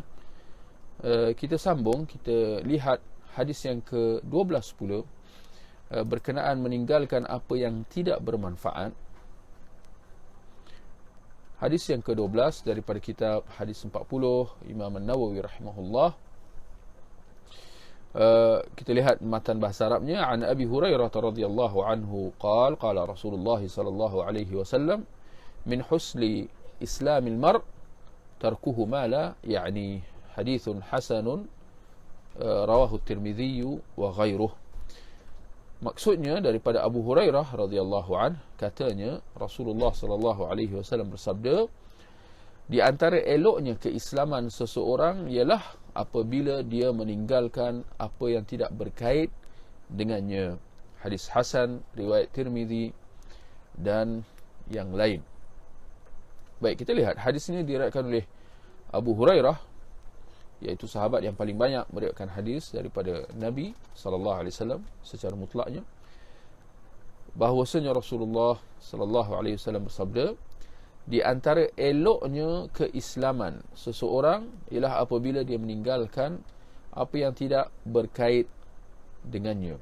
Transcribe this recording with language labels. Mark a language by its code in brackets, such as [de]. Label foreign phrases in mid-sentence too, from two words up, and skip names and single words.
[ms] Kita sambung, kita lihat hadis yang ke-12 pula, berkenaan meninggalkan apa yang tidak bermanfaat. Hadis yang ke-12 daripada kitab hadis 40 Imam An-Nawawi rahimahullah. Kita lihat matan bahasa Arabnya. [ar] عن أبي هريرة رضي الله عنه قال رسول الله صلى الله عليه وسلم من حسن إسلام المرء تركه ما لا يعنيه. حديث حسن رواه الترمذي وغيره. [ms] Maksudnya daripada Abu Hurairah [ar] رضي الله عنه, [ms] katanya Rasulullah [ar] صلى الله عليه وسلم [ms] bersabda, di antara eloknya keislaman seseorang ialah apabila dia meninggalkan apa yang tidak berkait dengannya. Hadis hasan riwayat Tirmidzi dan yang lain. Baik, kita lihat hadis ini diriwayatkan oleh Abu Hurairah, iaitu sahabat yang paling banyak meriwayatkan hadis daripada Nabi [ar] صلى الله عليه وسلم [ms] secara mutlaknya, bahwasanya Rasulullah [ar] صلى الله عليه وسلم [ms] bersabda, di antara eloknya keislaman seseorang ialah apabila dia meninggalkan apa yang tidak berkait dengannya.